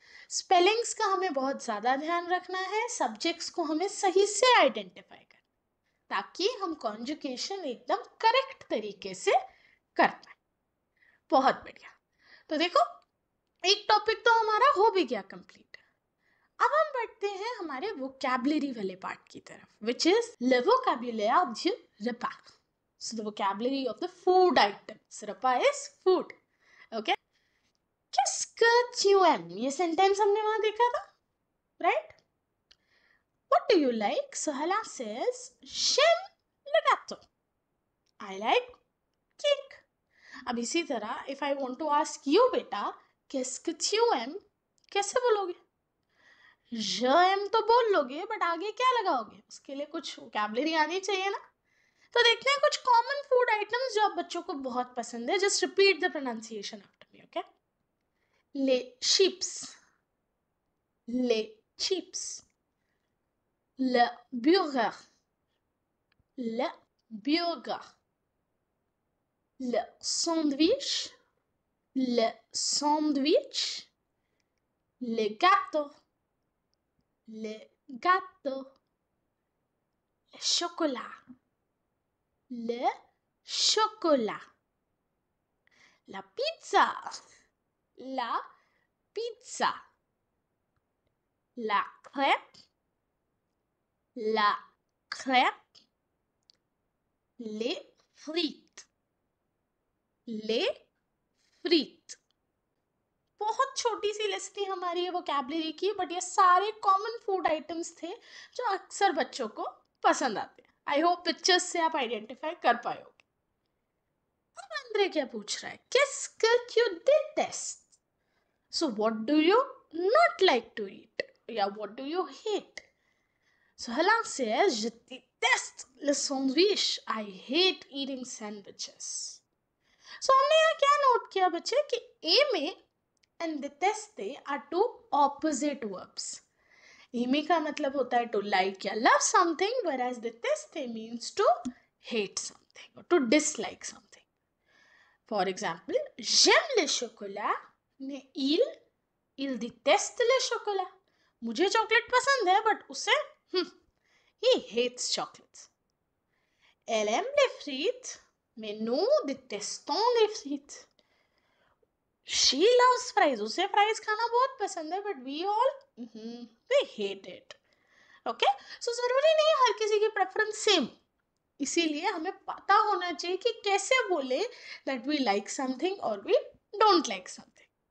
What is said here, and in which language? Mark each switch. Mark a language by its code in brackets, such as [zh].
[hi] Spellings का हमें बहुत ज़्यादा ध्यान रखना है, सब्जेक्ट्स को हमें सही से आइडेंटिफाई करना, ताकि हम कॉन्जुगेशन एकदम करेक्ट तरीके से कर पाए। बहुत बढ़िया, तो देखो एक टॉपिक तो हमारा हो भी गया कंप्लीट। अब हम बढ़ते हैं हमारे वोकैबुलरी वाले पार्ट की तरफ, which is [fr] le vocabulaire du repas. [en] So the vocabulary of the food items. Repas is food. Okay? [fr] Qu'est-ce que tu aimes? [hi] ये सेंटेंस हमने वहां देखा था, right? [en] What do you like? So Hala says, [fr] j'aime le gâteau. [en] I like cake. [hi] अब इसी तरह [en] if I want to ask you बेटा, [fr] qu'est-ce que tu aimes? [hi] कैसे बोलोगे? [fr] je aime [hi] तो बोल लोगे, बट आगे क्या लगाओगे? उसके लिए कुछ वोकैबुलरी आनी चाहिए ना। तो देखते हैं कुछ कॉमन फूड आइटम्स जो आप बच्चों को बहुत पसंद है। [en] Just repeat the pronunciation after me, okay? [fr] ले चिप्स, ले चिप्स, le burger, le burger, le sandwich, le sandwich, le gâteau, le gâteau, le chocolat, le chocolat, la pizza, la pizza, la crêpe, la crêpe, les frites, les frites। [hi] बहुत छोटी सी list थी हमारी ये vocabulary की, but ये सारे common food items थे जो अक्सर बच्चों को पसंद आते हैं। आई होप पिक्चर्स से आप आइडेंटिफाई कर पाओगे। अब अंद्रे क्या पूछ रहा है? [fr] qu'est-ce que tu détestes? [en] So what do you not like to eat? या what do you hate? So Hala says, [fr] je déteste le sandwich. [en] I hate eating sandwiches. So [hi] हमने यहाँ क्या नोट किया बच्चे कि ए में [en] and deteste are two opposite verbs. Amy का मतलब होता है to like या love something, whereas deteste means to hate something or to dislike something. [fr] For example, j'aime le chocolat, mais il déteste le chocolat. [hi] मुझे chocolate पसंद है but उसे [en] he hates chocolates. [fr] Elle aime les frites, mais nous détestons les frites. [en] She loves fries. [hi] उसे fries खाना बहुत पसंद है but we all [en] we hate it. [hi] Okay, सो जरूरी नहीं हर किसी की प्रेफरेंस सेम, इसीलिए हमें पता होना चाहिए कि कैसे बोले [en] that we like something [hi] और वी डोंट लाइक समथिंग.